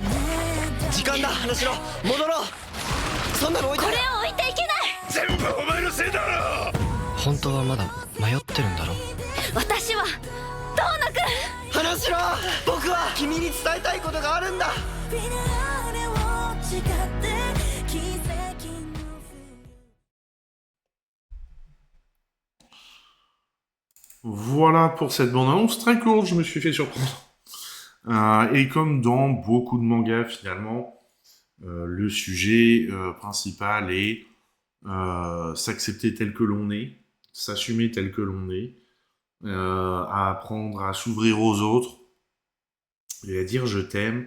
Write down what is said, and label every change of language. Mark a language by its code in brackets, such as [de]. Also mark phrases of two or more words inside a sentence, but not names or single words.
[ja] 時間だ花城、戻ろう。そんなの置いて。これを置いていけない。全部お前のせいだろ。本当はまだ迷ってるんだろ。私は遠野くん。花城、僕は君に伝えたいことがあるんだ。 [fr] Voilà pour cette bande-annonce très courte, je me suis fait surprendre. Et comme dans beaucoup de mangas, finalement, le sujet principal est s'accepter tel que l'on est, s'assumer tel que l'on est, à apprendre à s'ouvrir aux autres et à dire je t'aime.